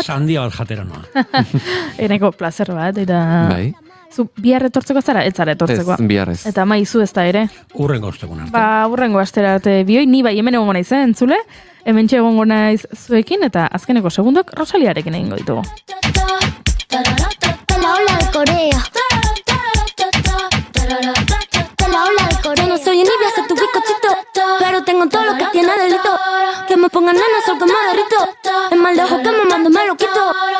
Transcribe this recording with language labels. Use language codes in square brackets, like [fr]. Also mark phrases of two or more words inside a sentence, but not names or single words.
[eu] Sandia bat jatera noa. Eneko placer bat, eta... Bai. Zu bihar etortzeko zara? Ez zara etortzeko. Ez, biharrez. Eta maizu ez da ere? Urrengo ostegun arte. Urrengo astera arte bioi, ni bai hemen egongo naiz, entzule? Hemen egongo naiz zuekin, eta azkeneko segundok Rosaliarekin egingo ditugu. [es] La ola de Corea. La ola de Corea. No soy envidia, soy tu bizcochito, pero tengo todo lo que tiene delito. Que me pongan nena, sol que me derrito. Es mal de ojo que me mando, me lo quito.